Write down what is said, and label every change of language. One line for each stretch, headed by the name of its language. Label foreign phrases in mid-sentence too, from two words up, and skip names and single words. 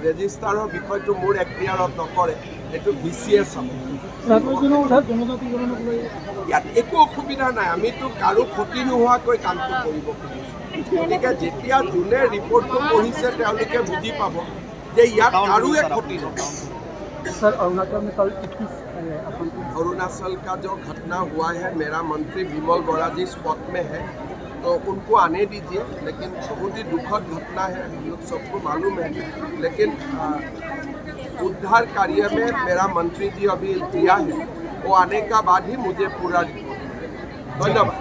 Assamese: ৰেজিষ্টাৰৰ বিষয়টো মোৰ এখতিয়াৰত নকৰে, এইটো BCয়ে চাব। ইয়াত একো অসুবিধা নাই, আমিতো কাৰো ক্ষতি নোহোৱাকৈ কামটো কৰিব খুজিছোঁ। গতিকে যেতিয়া যোনে ৰিপৰ্টটো পঢ়িছে তেওঁলোকে বুজি পাব যে ইয়াত কাৰোৱে ক্ষতি নহয়।
Hindi: सर अरुणाचल में कल अरुणाचल का जो घटना हुआ है, मेरा मंत्री विमल बोरा जी स्पॉट में है, तो उनको आने दीजिए। लेकिन बहुत ही दुखद घटना है, हम लोग सबको मालूम है। लेकिन उद्धार कार्य में मेरा मंत्री जी अभी दिया है, वो आने का बाद ही मुझे पूरा रिपोर्ट।